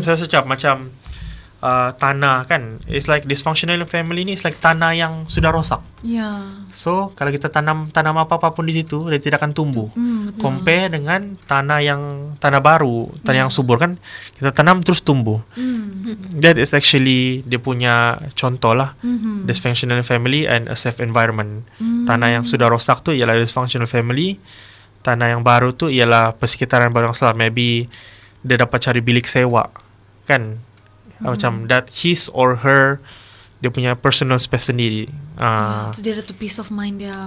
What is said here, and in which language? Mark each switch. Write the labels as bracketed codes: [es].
[ms] macam saya cakap, macam tanah kan, [en] it's like dysfunctional family [ms] ni, [en] it's like [ms] tanah yang sudah rosak. So kalau kita tanam apa pun di situ, dia tidak akan tumbuh. Compare dengan tanah baru, tanah yang subur kan, kita tanam terus tumbuh. [en] That is actually [ms] dia punya contoh lah. [en] Dysfunctional family and a safe environment. [ms] Tanah yang sudah rosak tu ialah dysfunctional family. Tanah yang baru tu ialah persekitaran baru yang selamat. Maybe dia dapat cari bilik sewa kan, macam [en] that his or her, [ms] dia punya personal space sendiri. So dia ada tu [en] peace of mind [ms] dia.